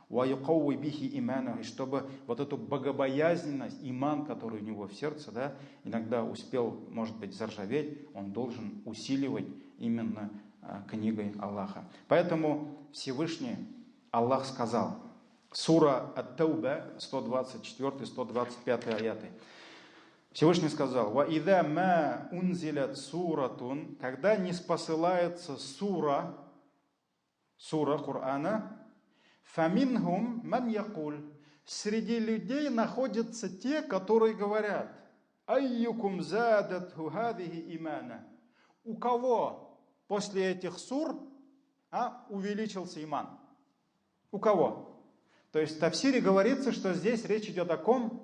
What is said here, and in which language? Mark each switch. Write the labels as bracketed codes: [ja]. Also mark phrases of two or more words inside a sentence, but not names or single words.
[ru] И чтобы вот эту богобоязненность, иман, который у него в сердце, да, иногда успел, может быть, заржаветь, он должен усиливать именно книгой Аллаха. Поэтому Всевышний Аллах сказал, сура Ат-Тауба, 124-125 аяты. Всевышний сказал, [ar] «وإذا ما أنزلت سورة», [ru] когда не спосылается сура Корана, [ar] «فمنهم من يقول», [ru] среди людей находятся те, которые говорят, [ar] «أيكم زادته هذه إيمانا», [ru] у кого после этих сур увеличился иман? У кого? То есть в тафсире говорится, что здесь речь идет о ком?